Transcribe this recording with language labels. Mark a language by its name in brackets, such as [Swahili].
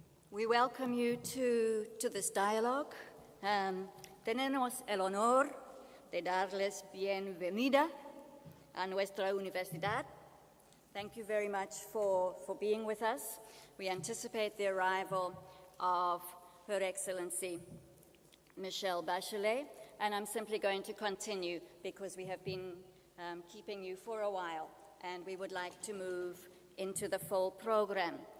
[English] We welcome you to this dialogue. [Spanish] Tenemos el honor de darles bienvenida a nuestra universidad. [English] Thank you very much for being with us. We anticipate the arrival of Her Excellency Michelle Bachelet, and I'm simply going to continue because we have been keeping you for a while, and we would like to move into the full program.